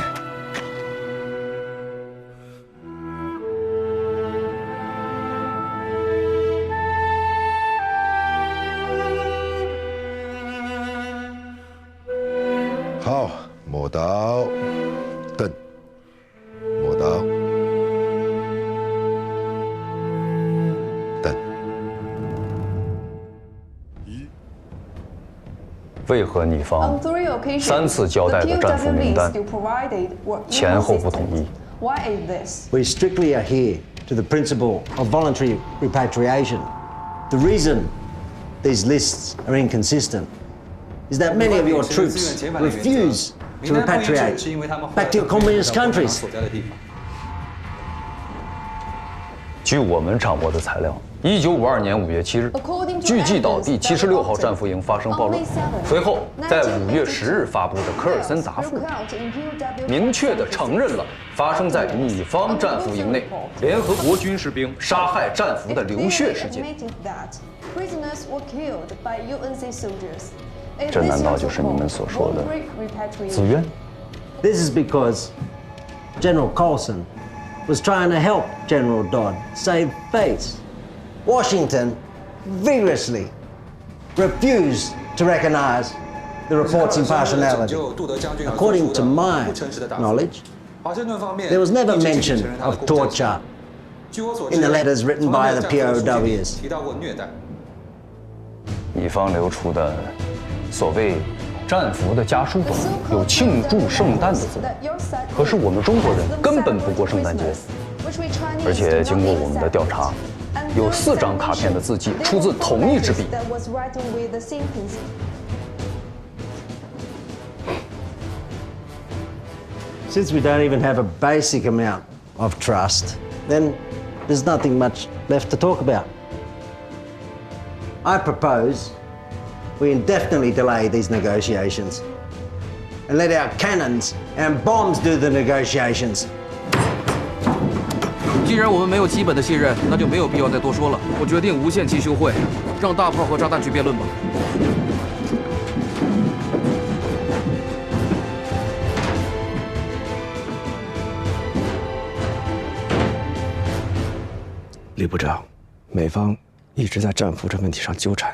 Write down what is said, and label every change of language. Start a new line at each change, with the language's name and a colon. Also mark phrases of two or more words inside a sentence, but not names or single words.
Chinese: 好，磨刀，蹬，磨刀。为何你方3次交代的戰俘名單前後不統一？
English: We strictly adhere to the principle of voluntary repatriation. The reason these lists are inconsistent is that many of your troops refuse to repatriate back to your communist countries.
Chinese: 据我们掌握的材料，1952年5月7日，巨济岛第76号战俘营发生暴乱，随后在5月10日发布的科尔森答复，明确地承認了發生在你方戰俘營內聯合國軍士兵殺害戰俘的流血事件。這難道就是你們所說的自願？
English: This is because General Colson was trying to help General Dodd save face. Washington vigorously refused to recognize the report's impartiality. According to my knowledge, there was never mention of torture in the letters written by the POWs. 你方流出的所謂戰俘的家書中有慶祝聖誕的字，可是我們中國人根本不過聖誕節，而且經過我們的調查，有4張卡片的字跡出自同一支筆。 Since we don't even have a basic amount of trust, then there's nothing much left to talk about. I propose we indefinitely delay these negotiations and let our cannons and bombs do the negotiations.
Chinese: 既然我们没有基本的信任，那就没有必要再多说了。我决定无限期休会，让大炮和炸弹去辩論吧。李部長，美方一直在戰俘這問題上糾纏。